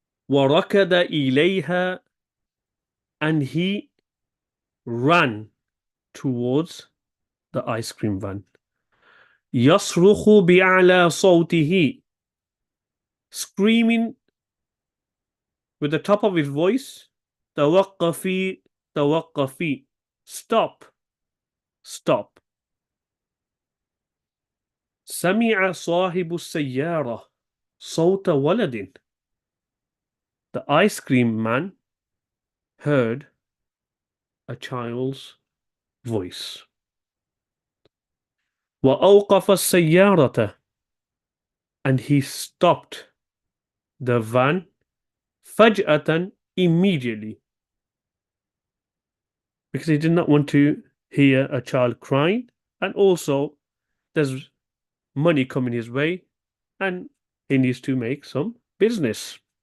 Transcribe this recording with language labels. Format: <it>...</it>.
<ar>وركض إليها,</ar> <en>and he ran towards the ice cream van.</en> <ar>يصرخ بأعلى صوته,</ar> <en>screaming with the top of his voice,</en> <ar>توقفي توقفي,</ar> <en>stop, stop.</en> <ar>سمع صاحب السيارة صوت ولد.</ar> <en>The ice cream man heard a child's voice.</en> <ar>وأوقف السيارة,</ar> <en>and he stopped the van فجأة, immediately, because he did not want to hear a child crying, and also there's money coming his way and he needs to make some business.</en>